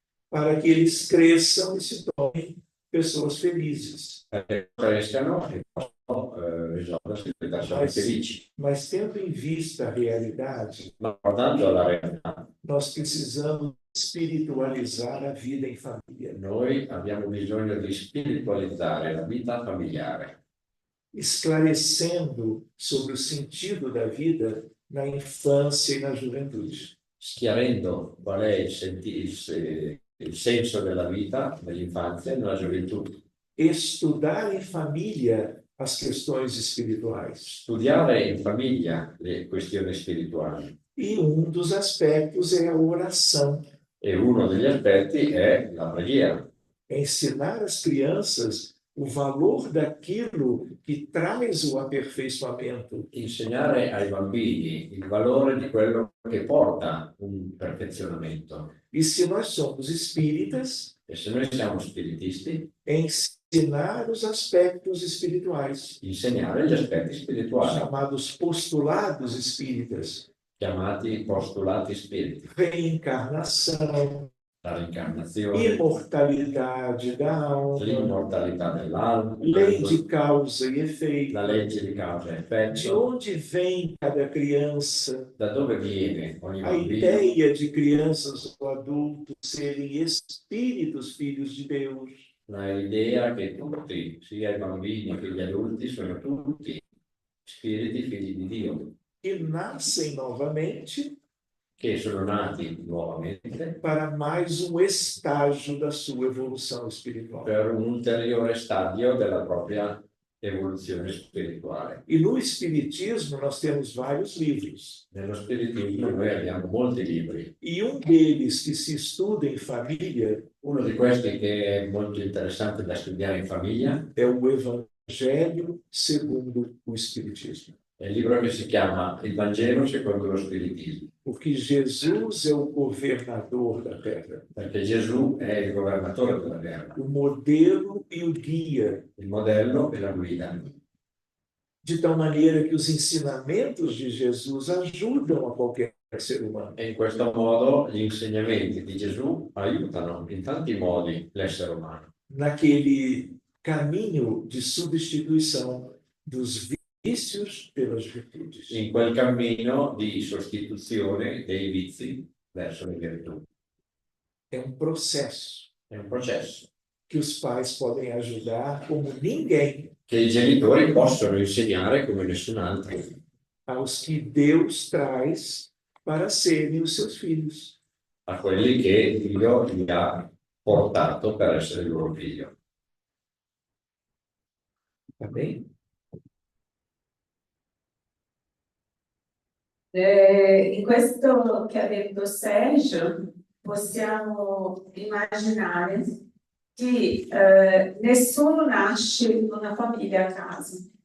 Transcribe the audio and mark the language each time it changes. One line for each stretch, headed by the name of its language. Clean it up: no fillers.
Portuguese: para que eles cresçam e se tornem pessoas felizes.
Italian: perché crescano e possano risolversi le persone felici.
Portuguese: Mas tendo em vista a realidade,
Italian: Ma guardando alla realtà,
Portuguese: nós precisamos espiritualizar a vida em família,
Italian: noi abbiamo bisogno di spiritualizzare la vita familiare,
Portuguese: esclarecendo sobre o sentido da vida na infância e na juventude.
Italian: schiarendo qual è il senso della vita nell'infanzia e nella gioventù.
Portuguese: Estudar em família as questões espirituais.
Italian: Studiare in famiglia le questioni spirituali.
Portuguese: E um dos aspectos é a oração.
Italian: E uno degli aspetti è la preghiera.
Portuguese: Ensinar as crianças o valor daquilo que traz o aperfeiçoamento.
Italian: Insegnare ai bambini il valore di quello che porta un perfezionamento.
Portuguese: E se nós somos espíritas,
Italian: E se noi siamo spiritisti,
Portuguese: ensinar os aspectos espirituais,
Italian: insegnare gli aspetti spirituali,
Portuguese: chamados postulados espíritas,
Italian: chiamati postulati spiriti,
Portuguese: reencarnação,
Italian: la reincarnazione,
Portuguese: imortalidade da alma,
Italian: l'immortalità dell'alma,
Portuguese: lei de causa e efeito,
Italian: la legge di causa e
Portuguese: de
Italian: effetto,
Portuguese: onde vem cada criança,
Italian: da dove viene ogni
Portuguese: a
Italian: bambino,
Portuguese: ideia de crianças ou adultos serem espíritos filhos de Deus.
Italian: l'idea che tutti, sia i bambini che gli adulti, sono tutti spiriti figli di Dio,
Portuguese: Que nascem novamente
Italian: che sono nati nuovamente
Portuguese: para mais um estágio da sua evolução espiritual.
Italian: per un ulteriore stadio della propria evoluzione spirituale.
Portuguese: E no Espiritismo nós temos vários livros.
Italian: Nello spiritismo noi abbiamo molti libri.
Portuguese: E um deles que se estuda em família
Italian: Uno di questi che è molto interessante da studiare in famiglia
Portuguese: é o Evangelho segundo o Espiritismo.
Italian: è il libro che si chiama Il Vangelo secondo lo Spiritismo,
Portuguese: Porque Jesus é o governador da Terra,
Italian: perché Gesù è il governatore della terra,
Portuguese: o modelo e o guia.
Italian: il modello e la guida.
Portuguese: de tal maneira que os ensinamentos de Jesus ajudam a qualquer ser humano.
Italian: E in questo modo gli insegnamenti di Gesù aiutano in tanti modi l'essere umano.
Portuguese: Naquele caminho de substituição dos vícios pelas virtudes.
Italian: In quel cammino di sostituzione dei vizi verso le virtù.
Portuguese: É um processo
Italian: È un processo
Portuguese: que os pais podem ajudar como ninguém
Italian: che i genitori possono insegnare come nessun altro
Portuguese: aos que Deus traz para serem os seus filhos.
Italian: a quelli che Dio gli ha portato per essere il loro figlio.
Portuguese: Tá bem?
Italian: In questo che ha detto Sergio, possiamo immaginare che nessuno nasce in una famiglia a caso.